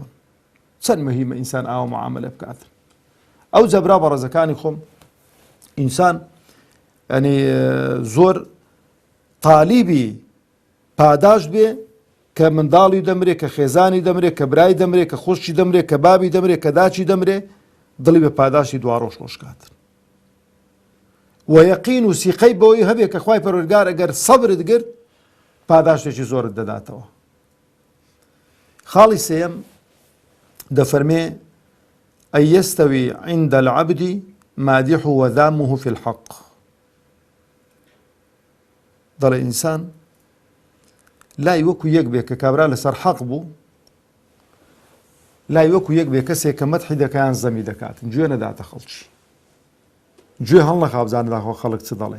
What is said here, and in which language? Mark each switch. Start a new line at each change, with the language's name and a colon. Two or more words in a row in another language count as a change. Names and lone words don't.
Central Kurdish: چەند مهمە ئینسان ئاوا معاملە بکاتن. ئەو جەبرا بەڕێزەکانی خۆم ئینسان ینی زۆر تالیبی پاداش بێ کە منداڵی دەمرێ کە خێزانی دەمرێ کە برای دەمرێ کە خوشکی دەمرێ کە بابی دەمرێ کە داچی دەمرێ دڵی بە پاداشی دوا ڕۆژ خۆشکاتن و یەقین و سیقەی بەوەی هەبێ کە خوای پەروەردگار ئەگەر سەبرت گرت پاداشتێکی زۆرت دەداتەوە. خاڵی سێیەم دەفەرمێ
Arabic: ئەن یەستەوی عند العەبد مادیح وذامه في الحق.
Central Kurdish: دەڵێ ئینسان لای وەکو یەک بێ کە کابرا لەسەر حەق بوو، لای وەکو یەک بێ کەسێک کە مەدحی دەکایان زەمی دەکاتن گوێ نەداتە خەڵکی، گوێ هەڵ نەخا بزانێت داخۆ خەڵک چ دەڵێ.